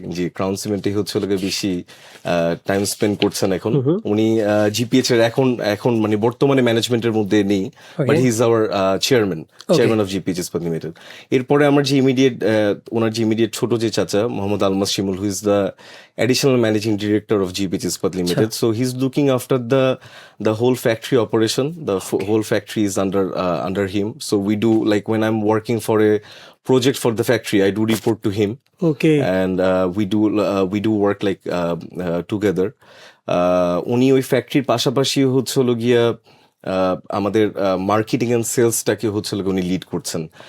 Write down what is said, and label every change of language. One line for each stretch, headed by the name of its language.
Bangla: জি crown সিমেন্টে হচ্ছে হলো গিয়ে বেশি টাইম স্পেন্ড করছেন এখন। উনি জিপিএইচ এর এখন মানে বর্তমানে ম্যানেজমেন্টের মধ্যে নেই,
English: But he is our chairman of GPH Ispat Limited.
Bangla: এরপরে আমার যে ওনার যে ইমিডিয়েট ছোট যে চাচা মোহাম্মদ আলমাস শিমুল,
English: Who is the additional managing director of GPH Ispat Limited. So he's looking after the whole factory operation. The whole factory is under him. So we do, like when I'm working for a project for the factory, I do report to him. Okay. And we do work like together.
Bangla: উনি ওই ফ্যাক্টরির পাশাপাশি হচ্ছে হলো গিয়া আমাদের marketing and সেলসটাকে হচ্ছে উনি লিড করছেন।